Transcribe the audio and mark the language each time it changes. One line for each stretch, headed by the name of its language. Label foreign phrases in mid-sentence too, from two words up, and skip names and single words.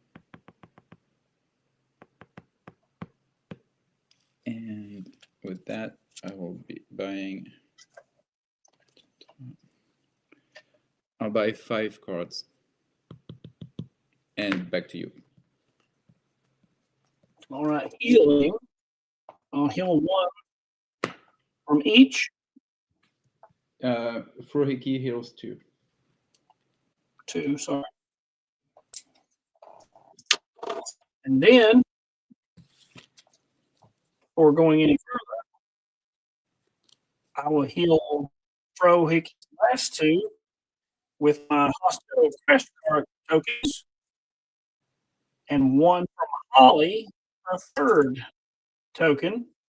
English: And with that, I will be buying. I'll buy 5 cards. And back to you. All right, healing. I'll heal 1 from each. 𝐗-𝐅i𝐥e𝐬 heals 2. 2, sorry. And then, before going any further, I will heal 𝐗-𝐅i𝐥e𝐬's last 2 with my hospital crash card tokens, and 1 from Holly, a 3rd token.